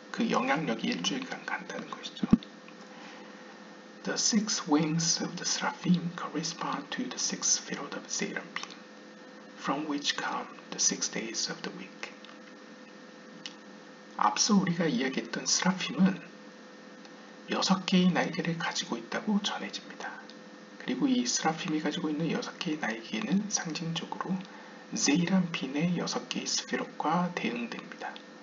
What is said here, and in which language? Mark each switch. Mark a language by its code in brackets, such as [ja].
[ko] 그 영향력이 일주일간 간다는 것이죠. [en] The six wings of the seraphim correspond to the six sefirot of Seraphim, from which come the 6 days of the week. [ko] 앞서 우리가 이야기했던 스라핌은 6개의 날개를 가지고 있다고 전해집니다. 그리고 이 스라핌이 가지고 있는 6개의 날개는 상징적으로 제이란핀의 6개의 스피롯과 대응됩니다.